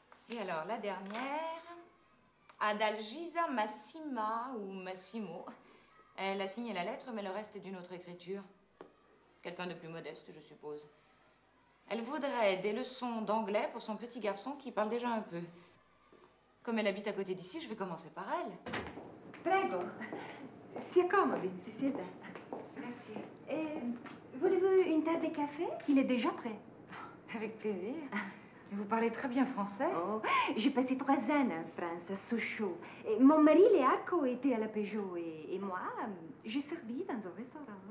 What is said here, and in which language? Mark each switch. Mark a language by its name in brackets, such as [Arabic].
[French] Et alors, la dernière, Adalgisa Massima ou Massimo. Elle a signé la lettre, mais le reste est d'une autre écriture. Quelqu'un de plus modeste, je suppose. Elle voudrait des leçons d'anglais pour son petit garçon qui parle déjà un peu. Comme elle habite à côté d'ici, je vais commencer par elle. [Italian] Prego, si accomodi, si sieda. [French] Merci. Voulez-vous une tasse de café? Il est déjà prêt. Avec plaisir. Et vous parlez très bien français. Oh, j'ai passé 3 ans en France, à Sochaux. Et mon mari, Léaco, était à la Peugeot. Et moi, j'ai servi dans un restaurant.